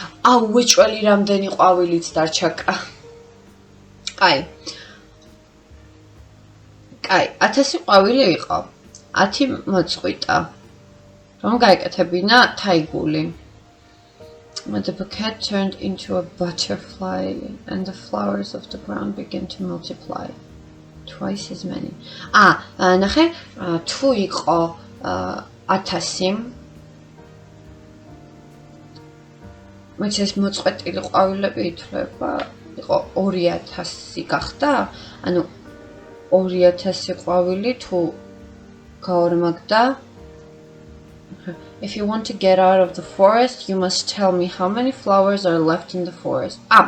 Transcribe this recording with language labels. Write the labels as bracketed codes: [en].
[ka] აუ, უეჭველი რამდენი ყვავილიც დარჩა. კაი. 1000 ყვავილი იყო. 10 მოწყვიტა. რომ გაეკეთებინა თაიგული. [en] The bouquet turned into a butterfly and the flowers of the ground began to multiply. Twice as many. [ka] ნახე, თუ იყო 1000 მეც ეს მოწყვეტილი ყვავილები ითვლება, იყო 2000 გახდა, ანუ 2000 ყვავილი თუ გაორმაგდა. [en] If you want to get out of the forest, you must tell me how many flowers are left in the forest.